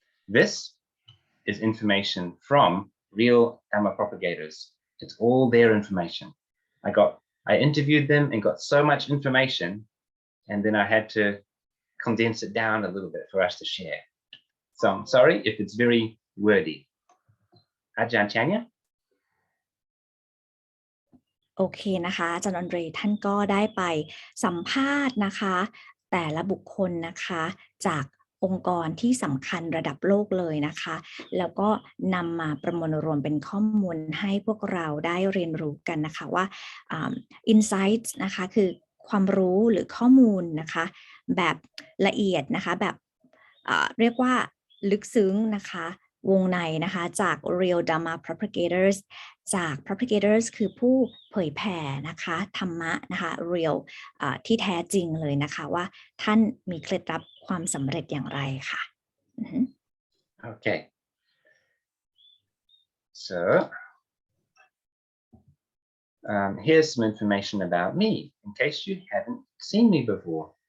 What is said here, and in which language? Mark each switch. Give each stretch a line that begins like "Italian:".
English: This is information from real Dhamma propagators. It's all their information. I interviewed them and got so much information, and then I had to condense it down a little bit for us to share. So I'm sorry if it's very wordy. Aj.Andre?
Thai: โอเคนะคะอาจารย์อันเดรท่านก็ได้ไปสัมภาษณ์นะคะแต่ละบุคคลนะคะจากองค์กรที่สำคัญระดับโลกเลยนะคะแล้วก็นำมาประมวลรวมเป็นข้อมูลให้พวกเราได้เรียนรู้กันนะคะว่าinsights นะคะคือความรู้หรือข้อมูลนะคะแบบละเอียดนะคะแบบเรียกว่าลึกซึ้งนะคะวงในนะคะจาก Real Dhamma Propagators จาก Propagators คือผู้เผยแผ่นะคะธรรมะนะคะ real ที่แท้จริงเลยนะคะว่าท่านมีเคล็ดลับความสำเร็จอย่างไรค่ะ
English: Okay. So here's some information about me, in case you haven't seen me before.